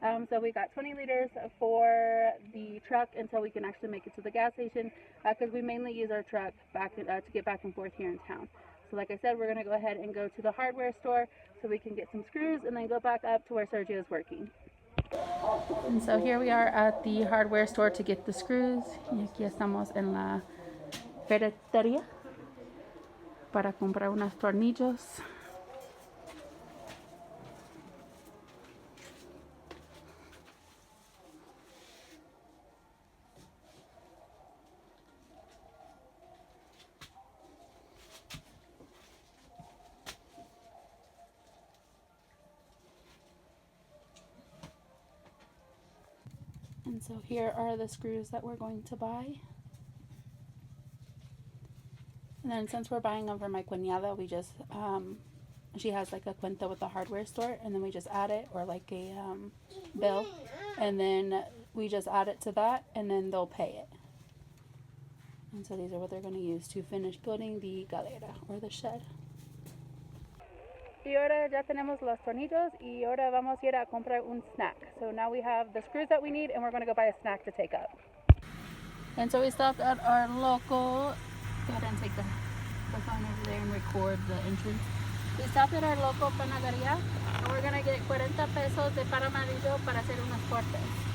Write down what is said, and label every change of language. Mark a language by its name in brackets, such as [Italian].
[English] So we got 20 liters for the truck until we can actually make it to the gas station, because we mainly use our truck back to get back and forth here in town. So like I said, we're going to go ahead and go to the hardware store so we can get some screws and then go back up to where Sergio is working. And so here we are at the hardware store to get the screws. [Spanish] Y aquí estamos en la ferretería para comprar unos tornillos. [English] And so here are the screws that we're going to buy. And then since we're buying them for my cuñada, we just, she has like a cuenta with the hardware store, and then we just add it, or like a bill, and then we just add it to that, and then they'll pay it. And so these are what they're going to use to finish building the galera, or the shed. [Spanish] Y ahora ya tenemos los tornillos, y ahora vamos a ir a comprar un snack. [English] So now we have the screws that we need, and we're going to go buy a snack to take up. And so we stopped at our local, go ahead and take the phone over there and record the entrance. We stopped at our local panaderia, and we're going to get [Spanish] 40 pesos de pan amarillo para hacer unos cortes.